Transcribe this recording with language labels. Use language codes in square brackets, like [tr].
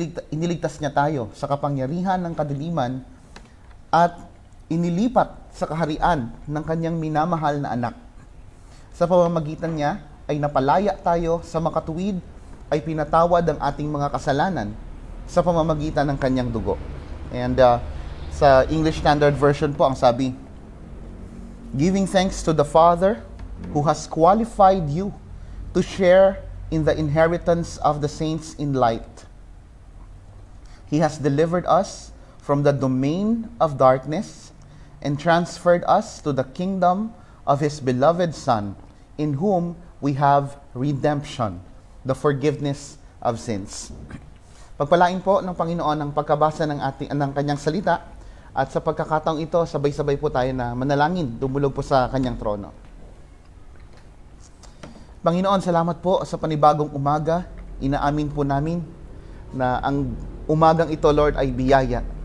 [tl] Iniligtas niya tayo sa kapangyarihan ng kadiliman at inilipat sa kaharian ng kanyang minamahal na anak. Sa pamamagitan niya, ay napalaya tayo sa makatuwid, ay pinatawad ang ating mga kasalanan sa pamamagitan ng kanyang dugo. [en] And [tl] sa English Standard Version po, ang sabi, [en] giving thanks to the Father who has qualified you to share in the inheritance of the saints in light. He has delivered us from the domain of darkness and transferred us to the kingdom of His beloved Son, in whom we have redemption, the forgiveness of sins. [tl] Pagpalain po ng Panginoon ang pagkabasa ng kanyang salita, at sa pagkakataong ito, sabay-sabay po tayo na manalangin, dumulog po sa kanyang trono. Panginoon, salamat po sa panibagong umaga. Inaamin po namin na ang umagang ito, Lord, ay biyaya.